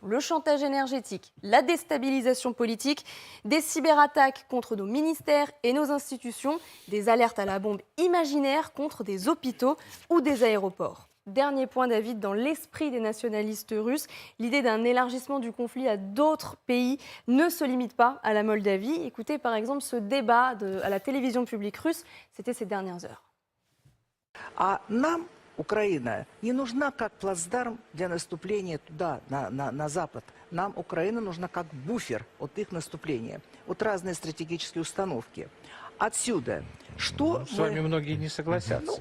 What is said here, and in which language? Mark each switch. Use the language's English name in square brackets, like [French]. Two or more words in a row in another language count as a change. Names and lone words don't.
[French] Le chantage énergétique, la déstabilisation politique, des cyberattaques contre nos ministères et nos institutions, des alertes à la bombe imaginaire contre des hôpitaux ou des aéroports. Dernier point, David, dans l'esprit des nationalistes russes, l'idée d'un élargissement du conflit à d'autres pays ne se limite pas à la Moldavie. Écoutez par exemple ce débat à la télévision publique russe, c'était ces dernières heures. [Russian] Украина не нужна как плацдарм для наступления туда, на запад. Нам Украина нужна как буфер от их наступления, от разные стратегические установки. отсюда, что С вами многие не согласятся.